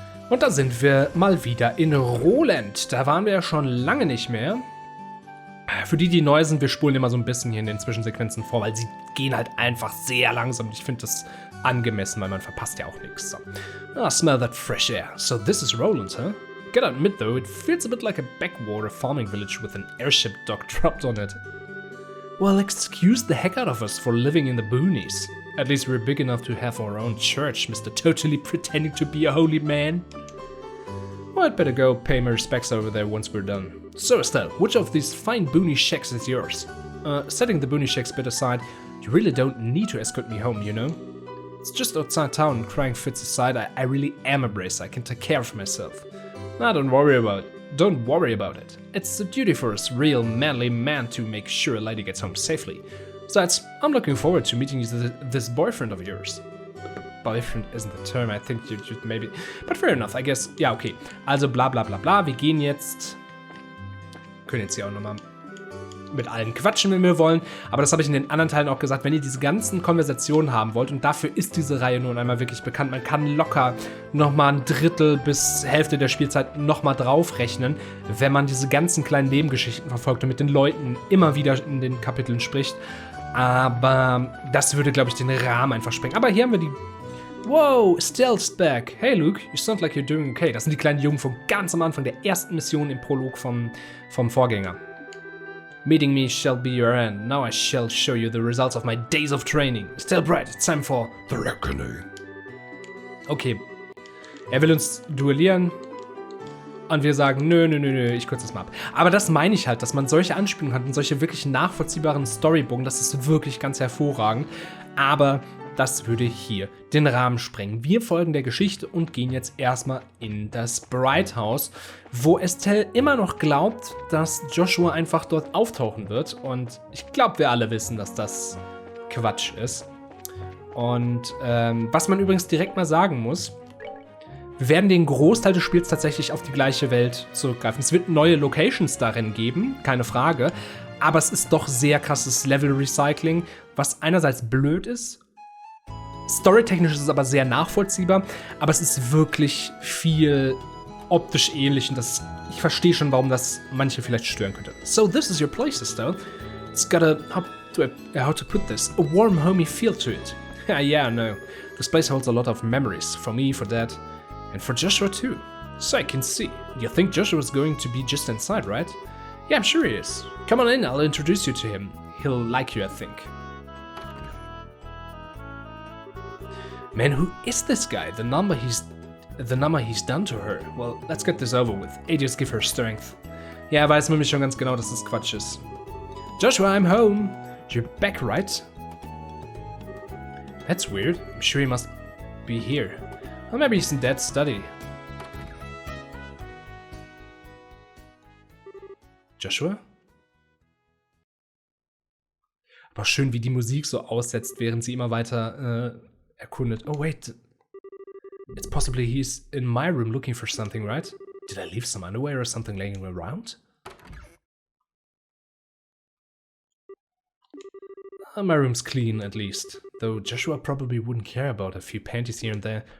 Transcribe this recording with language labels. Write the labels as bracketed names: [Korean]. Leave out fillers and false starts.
[German] Und da sind wir mal wieder in Roland. Da waren wir ja schon lange nicht mehr. Für die neu sind, wir spulen immer so ein bisschen hier in den Zwischensequenzen vor, weil sie gehen halt einfach sehr langsam. Ich finde das angemessen, weil man verpasst ja auch nichts. [English] So. Smell that fresh air. So this is Roland, huh? Gotta admit though, it feels a bit like a backwater farming village with an airship dock dropped on it. Well, excuse the heck out of us for living in the boonies. At least we're big enough to have our own church, Mr. Totally pretending to be a holy man. Well, I'd better go pay my respects over there once we're done. So Estelle, which of these fine boony shacks is yours? Setting the boony shacks bit aside, you really don't need to escort me home, you know? It's just outside town and crying fits aside, I really am a bracer, I can take care of myself. Don't worry about it. It's a duty for us real manly man to make sure a lady gets home safely. Besides, I'm looking forward to meeting this boyfriend of yours. Boyfriend isn't the term, I think you should maybe... But fair enough, I guess. [German] Ja, okay. Also bla bla bla bla, wir gehen jetzt... Können jetzt hier auch nochmal mit allen quatschen, wenn wir wollen. Aber das habe ich in den anderen Teilen auch gesagt, wenn ihr diese ganzen Konversationen haben wollt, und dafür ist diese Reihe nun einmal wirklich bekannt, man kann locker nochmal ein Drittel bis Hälfte der Spielzeit nochmal draufrechnen, wenn man diese ganzen kleinen Nebengeschichten verfolgt und mit den Leuten immer wieder in den Kapiteln spricht. Aber das würde, glaube ich, den Rahmen einfach sprengen. Aber hier haben wir die... [English] Wow, Stealth's back. Hey Luke, you sound like you're doing okay. [German] Das sind die kleinen Jungen von ganz am Anfang der ersten Mission im Prolog vom Vorgänger. [English] Meeting me shall be your end. Now I shall show you the results of my days of training. Still bright, it's time for the reckoning. [German] Okay. Er will uns duellieren. Und wir sagen, nö, ich kürze das mal ab. Aber das meine ich halt, dass man solche Anspielungen hat und solche wirklich nachvollziehbaren Storybogen, das ist wirklich ganz hervorragend. Aber das würde hier den Rahmen sprengen. Wir folgen der Geschichte und gehen jetzt erstmal in das Bright House, wo Estelle immer noch glaubt, dass Joshua einfach dort auftauchen wird. Und ich glaube, wir alle wissen, dass das Quatsch ist. Und was man übrigens direkt mal sagen muss, wir werden den Großteil des Spiels tatsächlich auf die gleiche Welt zurückgreifen. Es wird neue Locations darin geben, keine Frage. Aber es ist doch sehr krasses Level-Recycling, was einerseits blöd ist. Storytechnisch ist es aber sehr nachvollziehbar, aber es ist wirklich viel optisch ähnlich und ich verstehe schon, warum das manche vielleicht stören könnte. [English] So, this is your place, Estelle. It's got how to put this, a warm, homey feel to it. Yeah, no. This place holds a lot of memories, for me, for Dad, and for Joshua too. So I can see. You think Joshua's going to be just inside, right? Yeah, I'm sure he is. Come on in, I'll introduce you to him. He'll like you, I think. Man, who is this guy? The number he's done to her. Well, let's get this over with. Adios, give her strength. [German] Ja, er weiß nämlich schon ganz genau, dass das Quatsch ist. [English] Joshua, I'm home. You're back, right? That's weird. I'm sure he must be here. Or maybe he's in Dad's study. Joshua? [German] Aber schön, wie die Musik so aussetzt, während sie immer weiter erkundet. [English] Oh, wait. It's possibly he's in my room looking for something, right? Did I leave some underwear or something laying around? My room's clean, at least. Though Joshua probably wouldn't care about a few panties here and there.